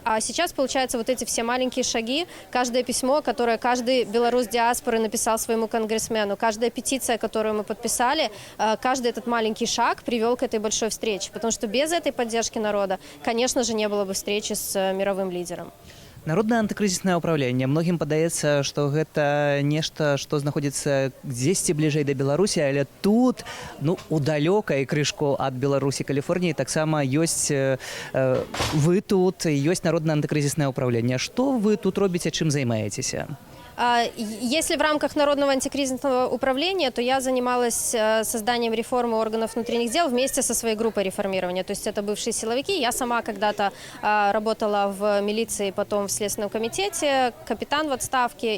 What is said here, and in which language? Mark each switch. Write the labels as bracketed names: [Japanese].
[Russian] А сейчас получается вот эти все маленькие шаги, каждое письмо, которое каждый белорус диаспоры написал своему конгрессмену, каждая петиция, которую мы подписали, каждый этот маленький шаг привел к этой большой встрече. Потому что без этой поддержки народа, конечно же, не было бы встречи с мировым лидером. [Belarusian] Народнае антыкрызіснае ўпраўленне. Многім падаецца, што гэта нешта, што знаходзіцца дзесьці бліжэй да Беларусі, але тут, ну, у далёкай крышку ад Беларусі, Каліфорніі таксама ёсць вы тут, ёсць народнае антыкрызіснае ўпраўленне. Што вы тут робіце, чым займаецеся? [Russian] Если в рамках Народного антикризисного управления, то я занималась созданием реформы органов внутренних дел вместе со своей группой реформирования. То есть это бывшие силовики. Я сама когда-то работала в милиции, потом в Следственном комитете, капитан в отставке.